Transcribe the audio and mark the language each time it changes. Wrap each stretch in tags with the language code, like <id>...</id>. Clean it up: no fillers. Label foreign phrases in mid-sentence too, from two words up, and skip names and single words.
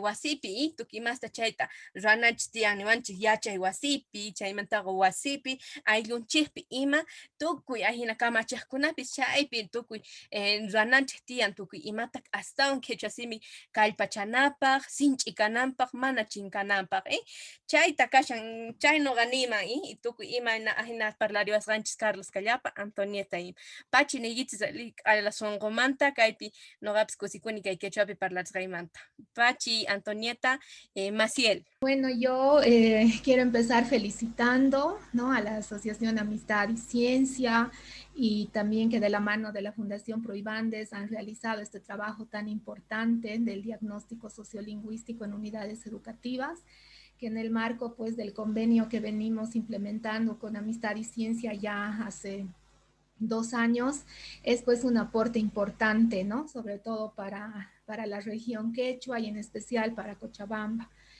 <qu>wasipi y tukimasta chayta ruwananchis tiyan niwanchis yachay wasipi chaymantaqa wasipi ayllunchikpi ima tukuy ahina kamachiqkunapis chaypi tukuy ruwananchik tiyan tukuy imata astawan quechua-simi kallpachanapaq, sinch'ikananpaq, mana chinkananpaq, chayta kashan chay noqa niman, tukuy ima ahina parlariwasqanchis Carlos Callapa, Antonieta ima. Pachi niychis ala sonqomanta kaypi noqapis kusikuni kay quechuapi parlarisqaymanta. Pachi, Antonieta, Maciel.</qu> <es>Bueno, yo quiero empezar felicitando, ¿no?, a la Asociación Amistad y Ciencia y también que de la mano de la Fundación Proibandes han realizado este trabajo tan importante del diagnóstico sociolingüístico en unidades educativas, que en el marco pues del convenio que venimos implementando con Amistad y Ciencia ya hace 2 años, es pues un aporte importante, ¿no?, sobre todo para la región quechua y en especial para Cochabamba.</es>